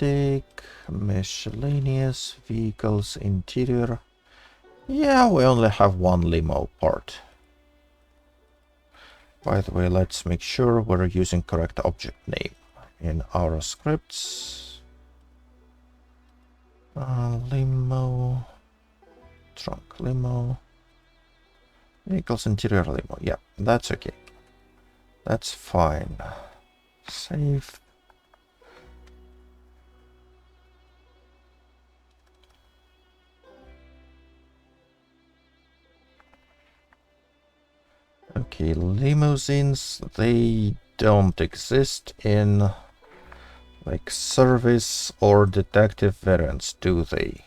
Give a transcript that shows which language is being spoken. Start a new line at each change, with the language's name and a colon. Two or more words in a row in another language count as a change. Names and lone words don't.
English: static, miscellaneous, vehicles, interior. Yeah, we only have one limo part. By the way, let's make sure we're using correct object name in our scripts. Limo, trunk limo, vehicles, interior limo. Yeah, that's okay. That's fine. Save. Okay, limousines, they don't exist in like service or detective variants, do they?